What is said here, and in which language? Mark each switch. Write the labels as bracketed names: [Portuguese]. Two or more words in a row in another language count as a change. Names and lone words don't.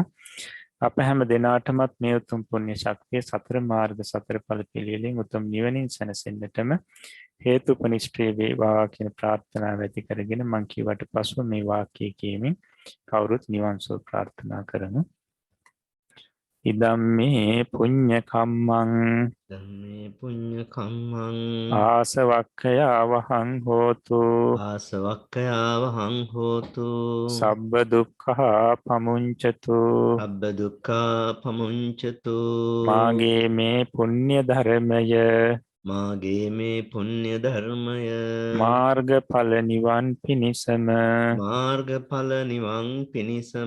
[Sinhala] අප හැම දිනාටමත් මේ උතුම් පුණ්‍ය ශක්තිය සතර මාර්ග සතර ඵල පිළිවෙලින් උතුම් නිවනින් සැනසෙන්නටම හේතුපනිෂ්ඨේ වේවා කියන ප්‍රාර්ථනාව ඇති කරගෙන මං කියවට පසුව මේ වාක්‍යය කියමින් කවුරුත් නිවන් සුව ප්‍රාර්ථනා කරමු. [Pali] ඉදම්මේ පුඤ්ඤ කම්මං ධම්මේ පුඤ්ඤ කම්මං ආසවක්ඛයා වහං හෝතු ආසවක්ඛයා වහං හෝතු සබ්බ දුක්ඛා පමුංචතු අබ්බ දුක්ඛා පමුංචතු [Sinhala] මාගේ මේ පුණ්‍ය ධර්මය මාගේ මේ පුණ්‍ය ධර්මය මාර්ගඵල නිවන් පිණිසම මාර්ගඵල නිවන් පිණිසම